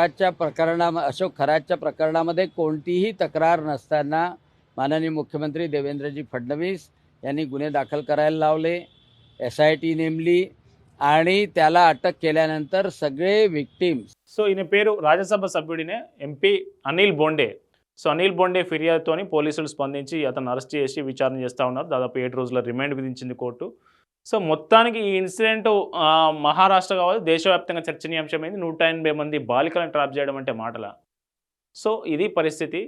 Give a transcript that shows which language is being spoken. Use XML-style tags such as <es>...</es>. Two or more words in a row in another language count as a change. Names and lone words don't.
<mr>खरातच्या प्रकरणामध्ये कोणतीही तक्रार नसताना माननीय मुख्यमंत्री देवेंद्रजी फडणवीस यांनी गुन्हे दाखल करायला लावले, SIT नेमली आणि त्याला अटक केल्यानंतर सगळे विक्टिम्स.</mr> <te>సో, ఈయన పేరు రాజ్యసభ సభ్యుడినే ఎంపీ అనిల్ బోండే. సో, అనిల్ బోండే ఫిర్యాదుతోని పోలీసులు స్పందించి అతను అరెస్ట్ చేసి విచారణ చేస్తూ ఉన్నారు. దాదాపు 7 రోజుల రిమాండ్ విధించింది కోర్టు. సో, మొత్తానికి ఈ ఇన్సిడెంట్ మహారాష్ట్ర కావచ్చు దేశవ్యాప్తంగా చర్చనీయాంశమైంది. 180 మంది బాలికలను ట్రాప్ చేయడం అంటే మాటలా? సో, ఇది పరిస్థితి.</te>